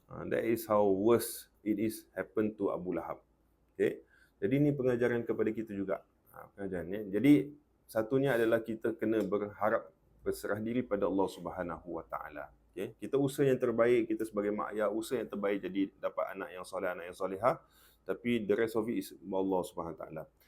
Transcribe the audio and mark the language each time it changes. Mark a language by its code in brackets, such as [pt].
[en] That is how worse it is happen to Abu Lahab. [ms] Okay? Jadi ini pengajaran kepada kita juga. Pengajaran. Jadi satunya adalah kita kena berserah diri pada Allah Subhanahu Wa Taala. Okay? Kita usaha yang terbaik, kita sebagai mak ayah usaha yang terbaik jadi dapat anak yang soleh, anak yang solehah. Tapi [en] the rest of it is [ms] Allah Subhanahu Wa Taala.